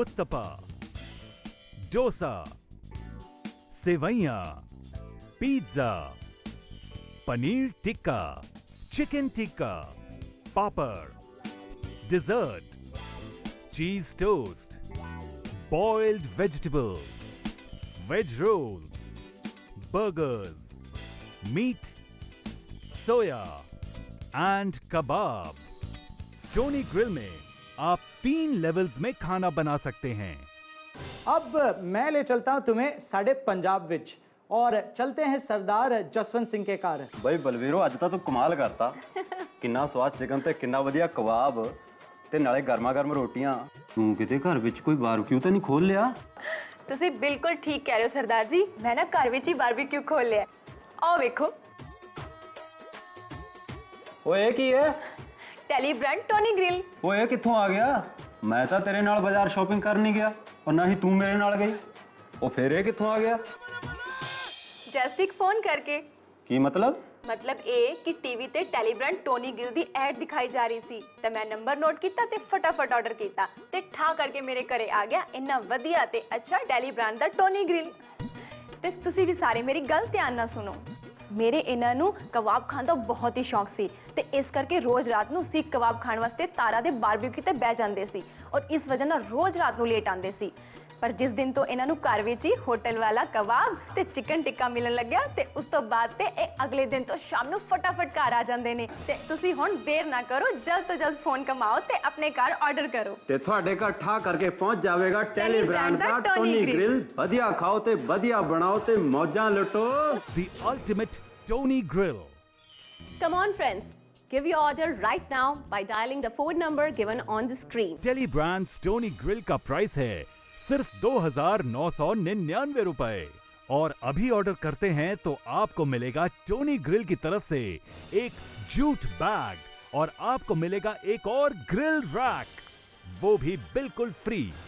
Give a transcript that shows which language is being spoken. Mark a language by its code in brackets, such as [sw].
[hi] Uthappa, dosa, सेवैयां, pizza, paneer tikka, chicken tikka, पापड़, dessert, चीज toast, boiled vegetable, veg roll, burgers, meet, soya and kebab. Tony grill में आप 3 levels में खाना बना सकते हैं। अब मैं ले चलता हूं तुम्हें [pa] साढ़े पंजाब विच, [hi] और चलते हैं सरदार जसवंत सिंह के घर। [pa] ਬਈ ਬਲਵੀਰੋ ਅੱਜ ਤਾਂ ਤੂੰ ਕਮਾਲ ਕਰਤਾ ਕਿੰਨਾ ਸਵਾਦ ਚਿਕਨ ਤੇ ਕਿੰਨਾ ਵਧੀਆ ਕਬਾਬ ਤੇ ਨਾਲੇ ਗਰਮਾ ਗਰਮ ਰੋਟੀਆਂ। ਤੂੰ ਕਿਤੇ ਘਰ ਵਿੱਚ ਕੋਈ ਬਾਰਬੀਕਿਊ ਤਾਂ ਨਹੀਂ ਖੋਲ ਲਿਆ? ਤੁਸੀਂ ਬਿਲਕੁਲ ਠੀਕ ਕਹਿ ਰਹੇ ਹੋ ਸਰਦਾਰ ਜੀ, ਮੈਂ ਨਾ ਘਰ ਵਿੱਚ ਹੀ ਬਾਰਬੀਕਿਊ ਖੋਲ ਲਿਆ। ਆਓ ਵੇਖੋ। ਓਏ ਇਹ ਕੀ ਹੈ? Tally brand Tony grill. ਓਏ ਇਹ ਕਿੱਥੋਂ ਆ ਗਿਆ? ਮੈਂ ਤਾਂ ਤੇਰੇ ਨਾਲ ਬਾਜ਼ਾਰ ਸ਼ਾਪਿੰਗ ਕਰਨ ਨਹੀਂ ਗਿਆ, ਔਰ ਨਾ ਹੀ ਤੂੰ ਮੇਰੇ ਨਾਲ ਗਈ। ਉਹ ਫਿਰ ਇਹ ਕਿੱਥੋਂ ਆ ਗਿਆ? ਜਸਟ ਇੱਕ ਫੋਨ ਕਰਕੇ। ਕੀ ਮਤਲਬ? ਮਤਲਬ ਇਹ ਕਿ ਟੀਵੀ ਤੇ ਟੈਲੀ ਬ੍ਰਾਂਡ ਟੋਨੀ ਗਿਲ ਦੀ ਐਡ ਦਿਖਾਈ ਜਾ ਰਹੀ ਸੀ ਤੇ ਮੈਂ ਨੰਬਰ ਨੋਟ ਕੀਤਾ ਤੇ ਫਟਾਫਟ ਆਰਡਰ ਕੀਤਾ ਤੇ ਠਾ ਕਰਕੇ ਮੇਰੇ ਘਰੇ ਆ ਗਿਆ ਇੰਨਾ ਵਧੀਆ ਤੇ ਅੱਛਾ ਟੈਲੀ ਬ੍ਰਾਂਡ ਦਾ ਟੋਨੀ ਗ੍ਰਿਲ। ਤੇ ਤੁਸੀਂ ਵੀ ਸਾਰੇ ਮੇਰੀ ਗੱਲ ਧਿਆਨ ਨਾਲ ਸੁਣੋ। ਮੇਰੇ ਇਹਨਾਂ ਨੂੰ ਕਬਾਬ ਖਾਣ ਦਾ ਬਹੁਤ ਹੀ ਸ਼ੌਕ ਸੀ ਤੇ ਇਸ ਕਰਕੇ ਰੋਜ਼ ਰਾਤ ਨੂੰ ਸੀਖ ਕਬਾਬ ਖਾਣ ਵਾਸਤੇ ਤਾਰਾ ਦੇ ਬਾਰਬੀਕਿਊ ਤੇ ਬਹਿ ਜਾਂਦੇ ਸੀ, ਔਰ ਇਸ ਵਜ੍ਹਾ ਨਾਲ ਰੋਜ਼ ਰਾਤ ਨੂੰ ਲੇਟ ਆਉਂਦੇ ਸੀ। पर जिस दिन तो इन्हां नूं घर विच ही होटल वाला कबाब ते चिकन टिक्का मिलन लग्या ते उस तो बाद ते अगले दिन तो शाम नूं फटाफट घर आ जांदे ने। ते तुसीं हुण देर ना करो, जल्द तो जल्द फोन कमाओ ते अपने घर ऑर्डर करो ਤੇ ਤੁਹਾਡੇ ਘਰ ਠਾ ਕਰਕੇ ਪਹੁੰਚ ਜਾਵੇਗਾ ਟੈਲੀ ਬ੍ਰਾਂਡ ਦਾ ਟੋਨੀ ਗ੍ਰਿਲ। ਵਧੀਆ ਖਾਓ ਤੇ ਵਧੀਆ ਬਣਾਓ ਤੇ ਮੌਜਾਂ ਲੁੱਟੋ। [en] The ultimate Tony Grill. Come on friends, give your order right now by dialing the phone number given on the screen. [hi] Tele brands Tony grill का प्राइस है सिर्फ 2,999 रुपए, और अभी ऑर्डर करते हैं तो आपको मिलेगा टोनी ग्रिल की तरफ से एक जूट बैग, और आपको मिलेगा एक और ग्रिल रैक, वो भी बिल्कुल फ्री।